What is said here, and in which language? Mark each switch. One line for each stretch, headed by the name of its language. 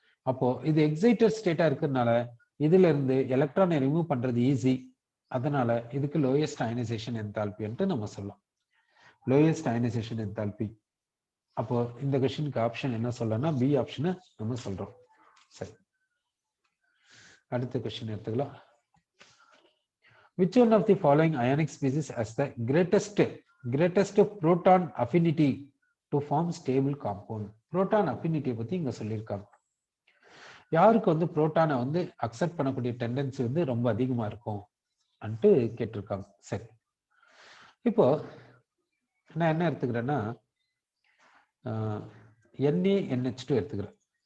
Tamil: அப்போ இது எக்ஸைட்டட் ஸ்டேட்டா இருக்கிறதுனால இதுல இருந்து எலக்ட்ரானை ரிமூவ் பண்றது ஈஸி. அதனால இதுக்கு லோயஸ்ட் அயனைசேஷன் என்தால்பி நம்ம சொல்லலாம். Lowest ionisation enthalpy. அப்போ இந்த கொஸ்டினுக்கு ஆப்ஷன் என்ன சொல்லலாம்னா பி ஆப்ஷனை நம்ம சொல்றோம். சரி, அடுத்த கொஸ்டின் எடுத்துக்கலாம்.
English: Which one of the following ionic species has the greatest proton affinity to form stable compound? Proton affinity
Tamil: பத்தி இங்க சொல்லியிருக்காங்க. யாருக்கு வந்து புரோட்டானை வந்து அக்செப்ட் பண்ணக்கூடிய டெண்டன்சி வந்து ரொம்ப அதிகமா இருக்கும் அன்ட்டு கேட்டிருக்காங்க. சரி, இப்போ நான் என்ன எடுத்துக்கிறேன்னா NaNH2 எடுத்துக்கிறேன்.